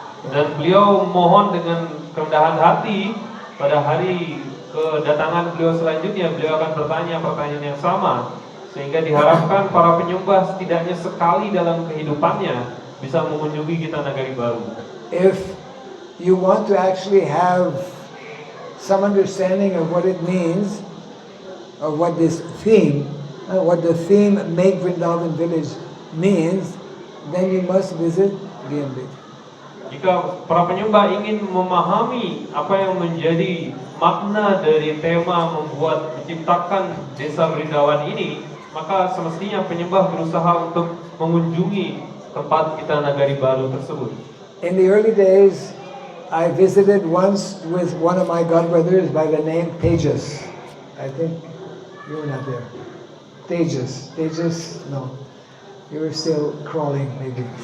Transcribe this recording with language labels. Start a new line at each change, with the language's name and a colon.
Indonesian: Dan beliau mohon dengan kerendahan hati pada hari kedatangan beliau selanjutnya, beliau akan bertanya pertanyaan yang sama, sehingga diharapkan para penyembah setidaknya sekali dalam kehidupannya bisa mengunjungi Gitanagari Baru.
English: If you want to actually have some understanding of what it means, or what this theme, what the theme Make Vrindavan Village means, then you must visit GNB.
Indonesian: Jika para penyembah ingin memahami apa yang menjadi makna dari tema menciptakan desa Vrindavan ini, maka semestinya penyembah berusaha untuk mengunjungi tempat Gitanagari Baru tersebut.
English: In the early days, I visited once with one of my godbrothers by the name Tejas. I think you were not there. Tejas, no. You were still crawling, maybe.